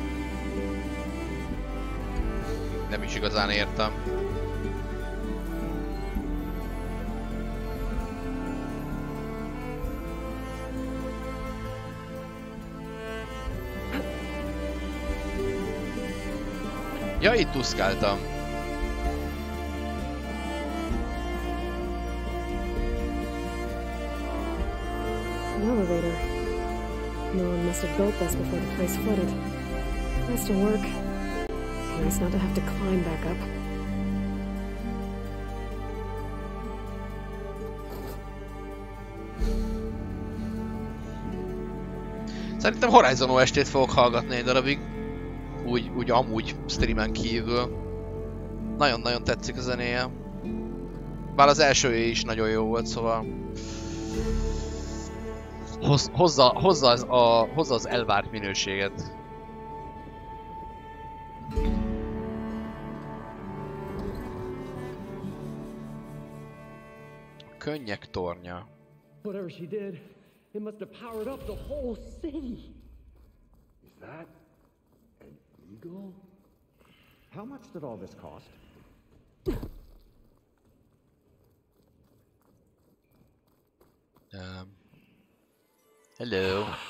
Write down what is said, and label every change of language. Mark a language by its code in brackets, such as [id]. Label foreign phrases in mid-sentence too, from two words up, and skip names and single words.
[hu] Nem is igazán értem. Ja, itt tuszkáltam. [en] An elevator. No one must have built this before the place flooded. Nice to work. Nice not to have to climb back up. [hu] Szerintem Horizon OST-t fogok hallgatni egy darabig. Úgy amúgy streamen kívül. Nagyon-nagyon tetszik a zenéje. Bár az első is nagyon jó volt, szóval... Hozza az elvárt minőséget. Könnyek tornya. [en] Whatever she did, it must have powered up the whole city. Is that an eagle? How much did all this cost? Hello.